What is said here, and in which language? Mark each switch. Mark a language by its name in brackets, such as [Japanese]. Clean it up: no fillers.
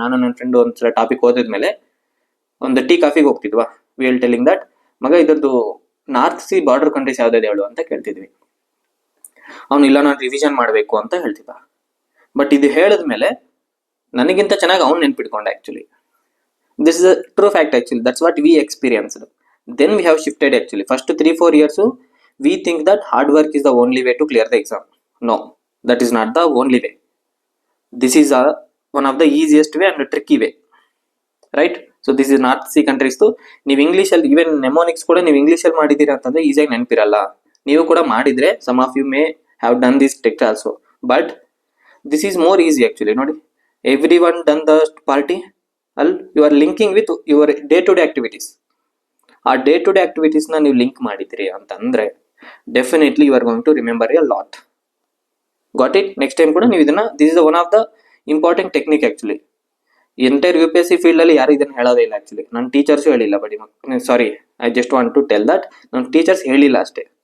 [Kannada] ನಾನು ನನ್ನ ಫ್ರೆಂಡ್ ಒಂದ್ಸಲ ಟಾಪಿಕ್ ಓದಿದ್ಮೇಲೆ ಒಂದು ಟೀ ಕಾಫಿಗೆ ಹೋಗ್ತಿದ್ವಾ, [English] we will telling that [Kannada] ಮಗ ಇದ್ರದ್ದು ನಾರ್ತ್ ಸಿ ಬಾರ್ಡರ್ ಕಂಟ್ರೀಸ್ ಯಾವ್ದಾದ್ರು ಹೇಳು ಅಂತ ಕೇಳ್ತಿದ್ವಿ. ಅವ್ನು ಇಲ್ಲ ನಾನು ರಿವಿಷನ್ ಮಾಡಬೇಕು ಅಂತ ಹೇಳ್ತಿದ್ದ. ಬಟ್ ಇದು ಹೇಳಿದ್ಮೇಲೆ ನನಗಿಂತ ಚೆನ್ನಾಗಿ ಅವ್ನು ನೆನ್ಪಿಟ್ಕೊಂಡೆ actually. [English] This is a true fact actually. That's what we experienced. Then we have shifted actually. First 3-4 years we think that hard work is the only way to clear the exam. No, that is not the only way. This is one of the easiest way and a tricky way, right? So this is North Sea countries too. [Kannada] ನೀವು English ಅಲ್ಲಿ even ನೆಮೋನಿಕ್ಸ್ ಕೂಡ ನೀವು English ಅಲ್ಲಿ ಮಾಡಿದೀರಾ ಅಂತಂದ್ರೆ ಈಸಿಯಾಗಿ ನೆನಪಿರಲ್ಲ. ನೀವು ಕೂಡ ಮಾಡಿದ್ರೆ [English] some of you may have done this trick also, but this is more easy actually. ನೋಡಿ, everyone done the party you are linking with your day to day activities. [Kannada] ಆ ಡೇ ಟು ಡೇ ಆಕ್ಟಿವಿಟೀಸ್ನ ನೀವು link ಮಾಡಿದ್ರಿ ಅಂತಂದ್ರೆ [English] Definitely you are going to remember a lot. Got it? Next time [Kannada] ಕೂಡ ನೀವು ಇದನ್ನ, [English] This is one of the important technique actually. [Kannada] Entire UPSC field ಅಲ್ಲಿ ಯಾರು ಇದನ್ನ ಹೇಳೋದೇ ಇಲ್ಲ ಆಕ್ಚುಲಿ. ನನ್ನ ಟೀಚರ್ಸು ಹೇಳಿಲ್ಲ, [English] but sorry, I just want to tell that [Kannada] ನನ್ನ ಟೀಚರ್ಸ್ ಹೇಳಿಲ್ಲ ಅಷ್ಟೇ.